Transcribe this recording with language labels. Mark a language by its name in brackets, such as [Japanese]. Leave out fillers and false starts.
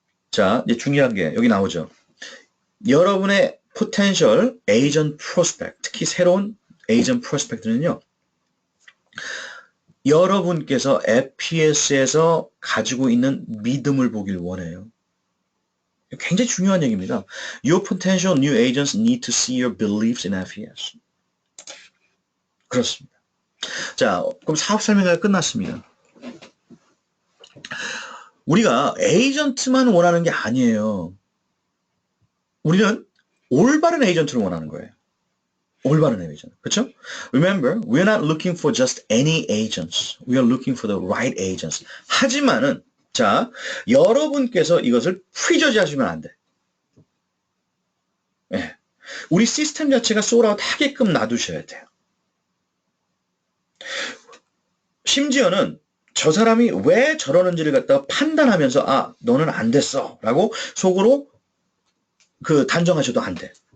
[Korean] 자, 이제 중요한 게 여기 나오죠. 여러분의 포텐셜 에이전트 프로스펙트, 특히 새로운 에이전트 프로스펙트는요. 여러분께서 FPS에서 가지고 있는 믿음을 보길 원해요. 굉장히 중요한 얘기입니다. [English] Your potential new agents need to see your beliefs in FES. [Korean] 그렇습니다. 자, 그럼 사업 설명회가 끝났습니다. 우리가 에이전트만 원하는 게 아니에요. 우리는 올바른 에이전트를 원하는 거예요. 올바른 에이전트. 그렇죠? [English] Remember, we're not looking for just any agents. We are looking for the right agents. [Korean] 하지만은 자, 여러분께서 이것을 프리저지 하시면 안 돼. 네. 우리 시스템 자체가 솔아웃 하게끔 놔두셔야 돼요. 심지어는 저 사람이 왜 저러는지를 갖다가 판단하면서 너는 안 됐어 라고 속으로 단정하셔도 안 돼.